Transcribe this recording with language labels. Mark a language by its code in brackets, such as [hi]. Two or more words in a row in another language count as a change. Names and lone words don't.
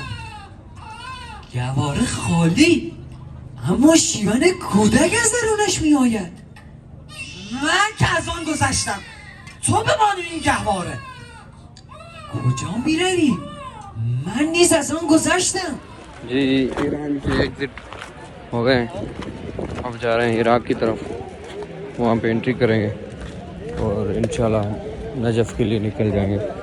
[fa] گواره خالی، اما شیون کودک از درونش می آید. من که از آن گذشتم، تو بمانی این گهواره. کجا می روی؟ من نیز از آن گذشتم. [hi] जी ईरान के एग्जिट हो गए, अब जा रहे हैं इराक की तरफ। वहाँ पे एंट्री करेंगे और इंशाल्लाह नजफ़ के लिए निकल जाएंगे।